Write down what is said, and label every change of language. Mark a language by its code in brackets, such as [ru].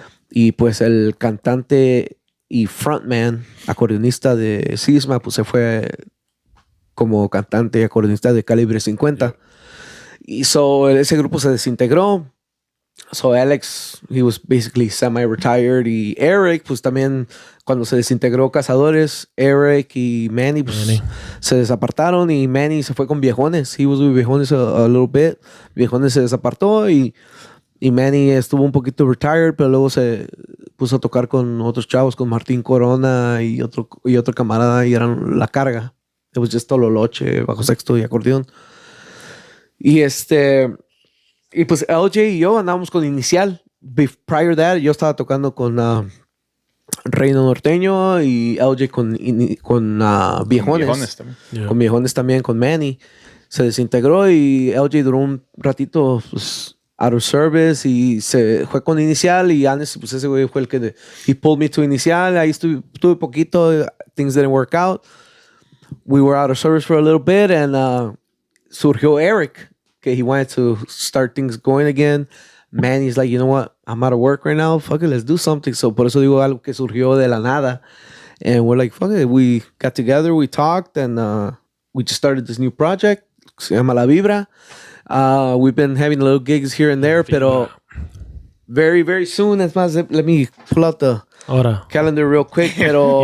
[es] Y pues el cantante y frontman, acordeonista de Cisma, pues se fue como cantante y acordeonista de Calibre 50. Y ese grupo se desintegró. [en] So Alex, he was basically semi-retired. [es] Y Eric, pues también cuando se desintegró Cazadores, Eric y Manny, pues, se desapartaron. Y Manny se fue con [en] Viejones. He was with Viejones a little bit. [es] Viejones se desapartó y Manny estuvo un poquito retired, pero luego se puso a tocar con otros chavos, con Martín Corona y otro camarada, y eran La Carga. [en] It was just [es] Tololoche, bajo sexto y acordeón. Y pues LJ y yo andábamos con Inicial. [en] Prior to that, [es] yo estaba tocando con Reino Norteño y LJ con Viejones. Con Viejones también, con Manny. Se desintegró y LJ duró un ratito, pues, [en] out of service, [es] y se fue con Inicial. Y honestly, pues ese güey fue el que [en] he pulled me to [es] Inicial. Ahí estuve poquito, [en] things didn't work out. We were out of service for a little bit, and [es] surgió [en] Eric, [es] que [en] he wanted to start things going again. Manny's like, you know what, I'm out of work right now, fuck it, let's do something. [es] So por eso digo algo que surgió de la nada. [en] And we're like, fuck it, we got together, we talked, and we just started this new project, [es] se llama [en] La Vibra. We've been having little gigs here and there, [es] pero [en] very, very soon, [es] es más, [en] let me pull out the calendar real quick, pero...